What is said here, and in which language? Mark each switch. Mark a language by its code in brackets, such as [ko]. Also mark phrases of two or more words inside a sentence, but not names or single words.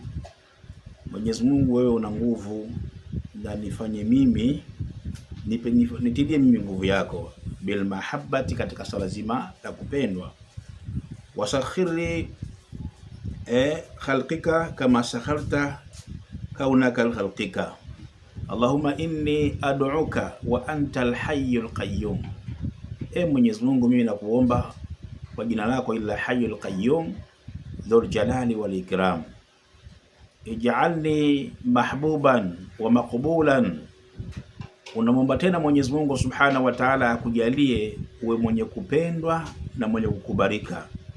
[sw] Mwenyezi Mungu wewe una nguvu, na nifanye mimi nitilie mimi nguvu yako, [ar] بالمحبة, [sw] katika swala zima la kupendwa. [ar] وسخر لي خلقك كما سخرت كونك خلقك. اللهم إني أدعوك وأنت الحي القيوم. [sw] Mwenyezi Mungu mimi nakuomba kwa jina lako ila [ar] الحي القيوم ذو الجلال والإكرام. اجعلني محبوبا ومقبولا. [sw] Unamwomba tena Mwenyezi Mungu [ar] سبحانه وتعالى [sw] akujalie uwe mwenye kupendwa na mwenye kukubalika.